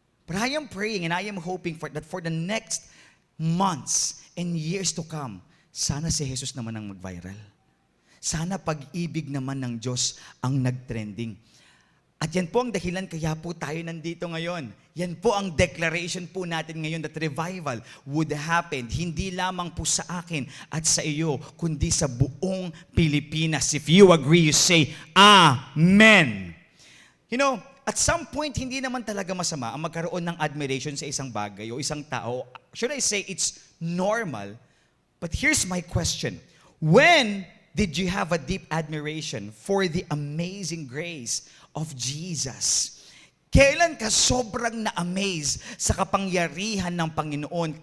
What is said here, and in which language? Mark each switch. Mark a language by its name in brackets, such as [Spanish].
[English] But I am praying and I am hoping that for the next months and years to come, [Filipino] sana si Jesus naman ang mag-viral. Sana pag-ibig naman ng Diyos ang nag-trending. At yan po ang dahilan kaya po tayo nandito ngayon. Yan po ang declaration po natin ngayon [English] that revival would happen, [Filipino] hindi lamang po sa akin at sa iyo, kundi sa buong Pilipinas. [English] If you agree, you say, Amen. At some point, [Filipino] hindi naman talaga masama ang magkaroon ng admiration sa isang bagay o isang tao. [English] Should I say it's normal? But here's my question. When did you have a deep admiration for the amazing grace of Jesus? [Filipino] Kailan ka sobrang na-amaze sa kapangyarihan ng Panginoon?